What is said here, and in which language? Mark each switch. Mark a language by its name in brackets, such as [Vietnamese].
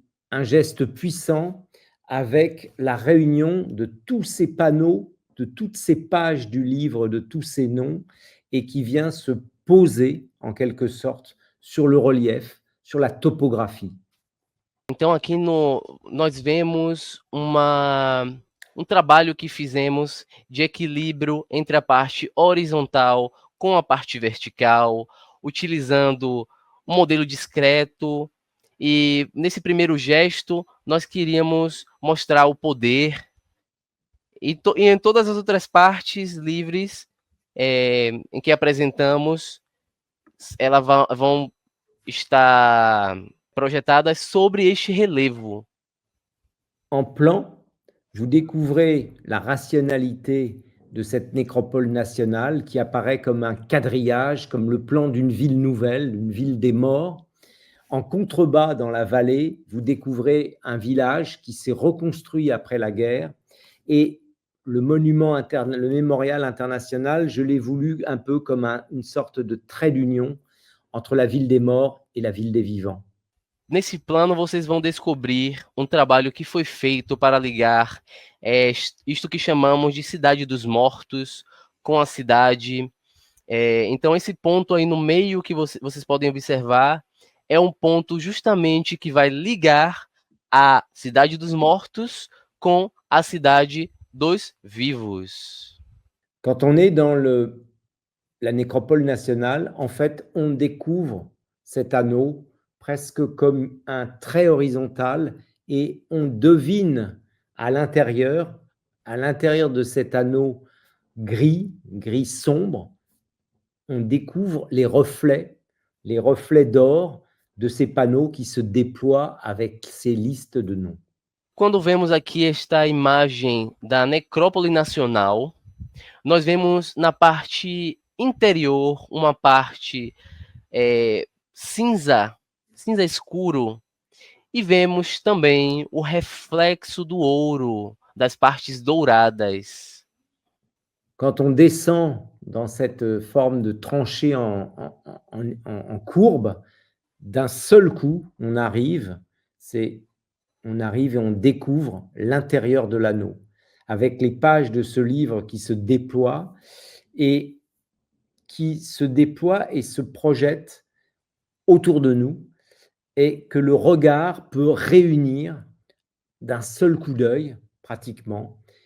[French] un geste puissant avec la réunion de tous ces panneaux, de toutes ces pages du livre, de tous ces noms, et qui vient se poser en quelque sorte sur le relief, sur la topographie. [Portuguese] Então aqui nós vemos um trabalho que fizemos de equilíbrio entre a parte horizontal com a parte vertical, utilizando um modelo discreto, e nesse primeiro gesto nós queríamos mostrar o poder, e em todas as outras partes livres em que apresentamos, elas vão estar projetadas sobre este relevo. [French] En plan, vous découvrez la rationalité de cette nécropole nationale qui apparaît comme un quadrillage, comme le plan d'une ville nouvelle, une ville des morts. En contrebas, dans la vallée, vous découvrez un village qui s'est reconstruit après la guerre, et le le mémorial international, je l'ai voulu un peu comme une sorte de trait d'union entre la ville des morts et la ville des vivants. [Portuguese] Nesse plano, vocês vão descobrir um trabalho que foi feito para ligar isto que chamamos de Cidade dos Mortos com a cidade. Então, esse ponto aí no meio que vocês podem observar é um ponto justamente que vai ligar a Cidade dos Mortos com a Cidade dos Vivos. [French] Quand on est dans la nécropole nationale, en fait, on découvre cet anneau presque comme un trait horizontal, et on devine à l'intérieur de cet anneau gris sombre, on découvre les reflets d'or de ces panneaux qui se déploient avec ces listes de noms. [Portuguese] Quando vemos aqui esta imagem da Necrópole Nacional, nós vemos na parte interior uma parte cinza escuro, e vemos também o reflexo do ouro, das partes douradas. [French] Quand on descend dans cette forme de tranchée en courbe, d'un seul coup, on arrive et on découvre l'intérieur de l'anneau, avec les pages de ce livre qui se déploient et se projettent autour de nous, et que le regard peut réunir d'un seul coup d'œil, pratiquement.